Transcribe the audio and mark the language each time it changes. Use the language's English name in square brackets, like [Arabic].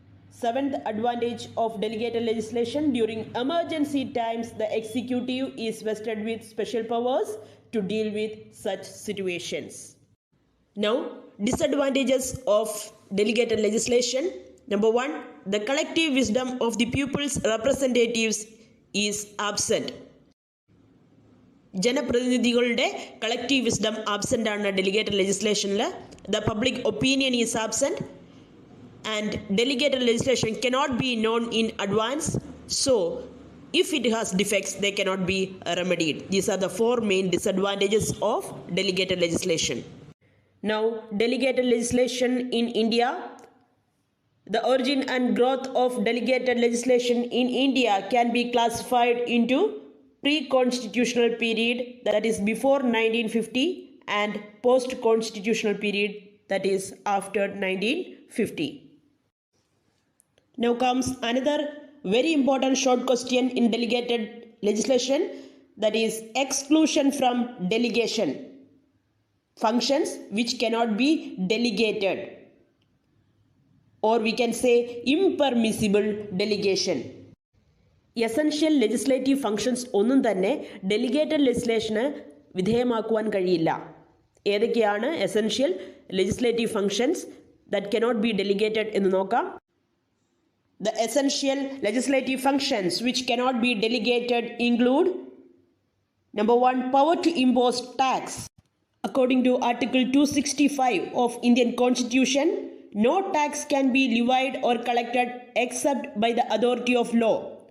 [English] Seventh advantage of delegated legislation: during emergency times, the executive is vested with special powers to deal with such situations. Now, disadvantages of delegated legislation. Number 1, the collective wisdom of the people's representatives is absent. [Malayalam] ജനപ്രതിനിധികളുടെ collective wisdom absent ആണ് delegated ലെജിസ്ലേഷനിൽ. [English] The public opinion is absent and delegated legislation cannot be known in advance. So if it has defects, they cannot be remedied. These are the 4 main disadvantages of delegated legislation. Now, delegated legislation in India. The origin and growth of delegated legislation in India can be classified into pre-constitutional period, that is before 1950, and post-constitutional period, that is after 1950. Now comes another very important short question in delegated legislation, that is exclusion from delegation. Functions which cannot be delegated, or we can say impermissible delegation. [Malayalam] Essential legislative functions ഒന്നും തന്നെ delegated ലെജിസ്ലേഷന് വിധേയമാക്കുവാൻ കഴിയില്ല. ഏതൊക്കെയാണ് essential legislative functions [English] that cannot be delegated [Malayalam] എന്ന് നോക്കാം. [English] The essential legislative functions which cannot be delegated include: number 1, power to impose tax. According to Article 265 of Indian Constitution, no tax can be levied or collected except by the authority of law.